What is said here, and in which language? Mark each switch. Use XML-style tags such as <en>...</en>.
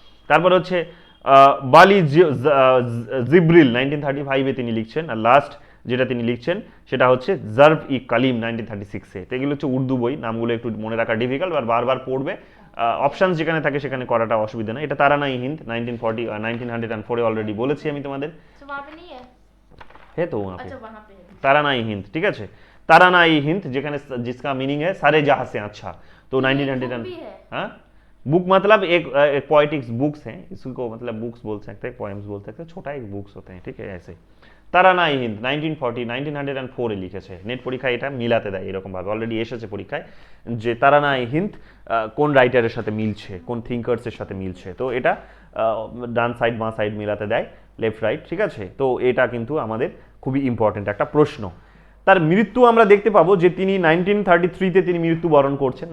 <bn>তারপর হচ্ছে বালি জিব্রিল 1935-এ তিনি লিখছেন। আর লাস্ট যেটা তিনি লিখছেন সেটা হচ্ছে জার্ভ ই কালিম 1936-এ। তো এগুলো হচ্ছে উর্দু বই, নামগুলো একটু মনে রাখা ডিফিকাল্ট, আর বারবার পড়বে, অপশানস যেখানে থাকে সেখানে করাটা অসুবিধা নেই। এটা তারানা ই হিন্দ 1904-এ অলরেডি বলেছি আমি তোমাদের,</bn> <hi>तो वहाँ पे नहीं है? है तो वहाँ पे अच्छा वहाँ पे है। ताराना ई हिंद, ठीक है, ताराना ई हिंद যেখানে जिसका मीनिंग है सारे जहां से अच्छा, तो ये 1900 book भी है? हाँ, बुक मतलब एक पोएटिक्स बुक्स हैं, इसको मतलब बुक्स बोल सकते हैं, पोएम्स बोल सकते हैं, छोटा एक बुक्स होते हैं, ठीक है, ऐसे।</hi> <bn>তারানা ই হিন্দ 1904-এ লিখেছে, নেট পরীক্ষায় এটা মিলাতে দেয় এরকম ভাবে, অলরেডি এসেছে পরীক্ষায় যে তারানা ই হিন্দ কোন রাইটারের সাথে মিলছে, কোন থিঙ্কার্সের সাথে মিলছে, তো এটা ডান সাইড বাঁ সাইড মিলাতে দেয়, লেফট রাইট, ঠিক আছে। তো এটা কিন্তু আমাদের খুবই ইম্পর্টেন্ট একটা প্রশ্ন। তার মৃত্যু আমরা দেখতে পাবো যে তিনি 1933-তে তিনি মৃত্যুবরণ করছেন।</bn>